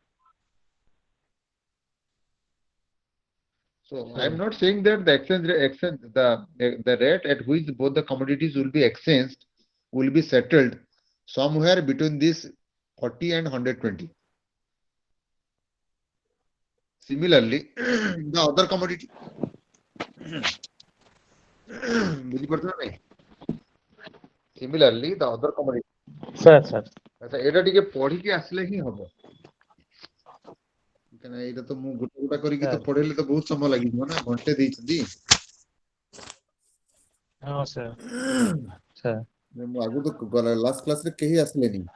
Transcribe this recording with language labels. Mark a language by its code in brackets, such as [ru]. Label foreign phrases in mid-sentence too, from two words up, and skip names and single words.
[en] So I'm not saying that the the rate at which both the commodities will be exchanged will be settled somewhere between this 40 and 120. Similarly, the other commodity. [or] ବୁଝିପାରୁଛ ନା ନାଇଁ? [en] Similarly, the other commodity. sir, sir. [or] ଆଚ୍ଛା ଏଇଟା ଟିକେ ପଢିକି ଆସିଲେ ହିଁ ହବ। କାହିଁକିନା ଏଇଟା ତ ମୁଁ ଗୋଟେ ଗୋଟେ କରିକି ତ ପଢେଇଲେ ତ ବହୁତ ସମୟ ଲାଗିଯିବ ନା, ଘଣ୍ଟେ ଦେଇଛନ୍ତି। [en] ହଁ sir, sir. [or] ମୁଁ ଆଗରୁ ତ [en] last classରେ [or] କେହି ଆସିଲେନି।